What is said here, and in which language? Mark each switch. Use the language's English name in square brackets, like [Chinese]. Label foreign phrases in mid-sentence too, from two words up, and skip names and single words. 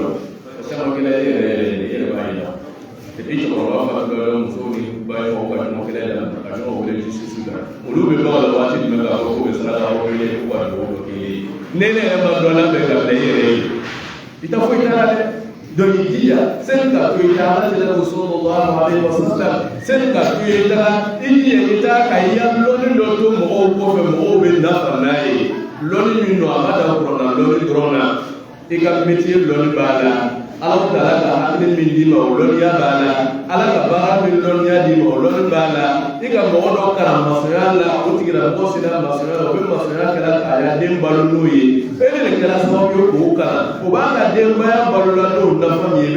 [Bambara] la caman kɛlɛ e yɛrɛ b'a ye la [French] et puis [Bambara] cɛkɔrɔba fana bɛ musow ni baɲɔgɔnw ka ɲɔgɔn kɛlɛ la ka ɲɔgɔn wele justice la olu bɛ dɔn a la waati jumɛn k'a fɔ k'u bɛ saraka aw wele k'u ka dugawu dɔ k'i ye ne yɛrɛ ma dɔn n'a bɛ ka bila i yɛrɛ ye i t'a fɔ i taara dɛ donc i jija sani ka to i taara ala jɛra ko [Arabic] صلى الله عليه وسلم [Bambara] sani ka to i taara i jija i taara ka i ya lɔnni dɔ to mɔgɔw kɔfɛ mɔgɔw bɛ nafa n'a ye lɔnni min don a ma da kuranna lɔnni dɔrɔn na i ka métier lɔnni b'a la ala taala ka hakili min d'i ma o lɔnniya b'a la ala ka baara min lɔnniya d'i ma o lɔnni b'a la i ka mɔgɔ dɔ kalan masoya la o tigilamɔgɔ sera masoya la o bɛ masoya kɛra k'a ya den balo n'o ye e de kɛra sababu ye k'o kalan o b'a ka denbaya balo la n'o nafa min ye i